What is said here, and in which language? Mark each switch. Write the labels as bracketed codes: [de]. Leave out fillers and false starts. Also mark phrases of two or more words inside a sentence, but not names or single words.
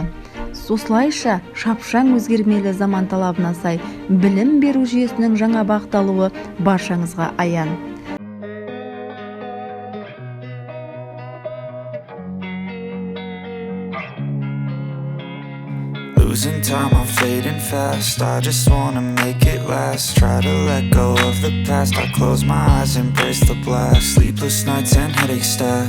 [kk] Осылайша шапшаң өзгермелі заман талабына сай білім беру жүйесінің жаңа бағытталуы баршаңызға аян. [en] Losing time, I'm fading fast. I just wanna make it last. Try to let go of the past. I close my eyes, embrace the blast. Sleepless nights and headaches stack.